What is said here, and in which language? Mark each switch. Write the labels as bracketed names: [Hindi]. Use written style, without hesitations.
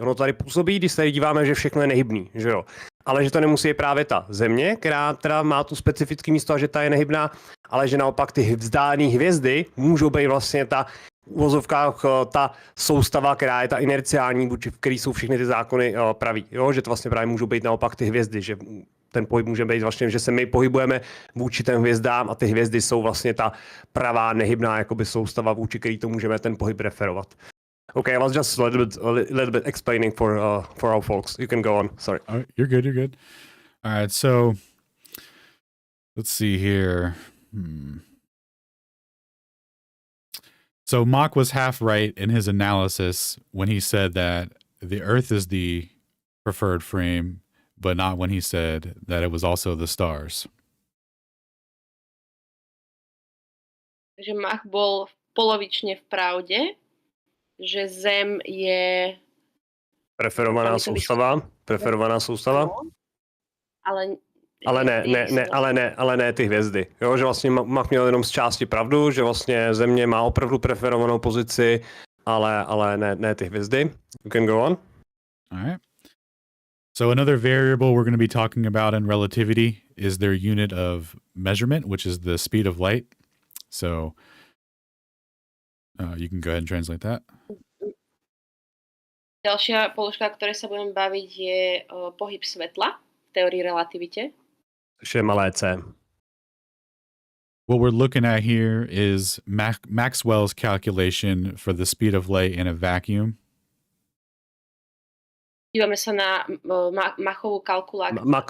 [Czech] Ono tady působí, když se tady díváme, že všechno je nehybný, že jo. Ale že to nemusí být právě ta Země, která teda má tu specifické místo a že ta je nehybná, ale že naopak ty vzdálené hvězdy můžou být vlastně ta v uvozovkách ta soustava, která je ta inerciální, v který jsou všechny ty zákony praví. Jo, že to vlastně právě můžou být naopak ty hvězdy, že ten pohyb může být vlastně, že se my pohybujeme vůči těm hvězdám a ty hvězdy jsou vlastně ta pravá nehybná jakoby soustava, vůči který to můžeme ten pohyb referovat. [English] Okay, I was just a little bit explaining for our folks. You can go on. Sorry. You're good. You're good. All right. So let's see here. So Mach was half right in his analysis when he said that the Earth is the preferred frame, but not when he said that it was also the stars. [Slovak] Takže Mach bol polovične v pravde, že Zem je [Czech] preferovaná soustava. Ale ne ty hvězdy. Jo, že vlastně Mach měl jenom z části pravdu, že vlastně Země má opravdu preferovanou pozici, ale ne ty hvězdy. [English] You can go on. All right. So another variable we're going to be talking about in relativity is their unit of measurement, which is the speed of light. So you can go ahead and translate that. [Slovak] Ďalšia položka, o ktorej sa budeme baviť, je pohyb svetla v teórii relativite. [Czech] Což je malé c. [English] What we're looking at here is Maxwell's calculation for the speed of light in a vacuum. [Slovak] Dívame sa na Machovú kalkuláciu.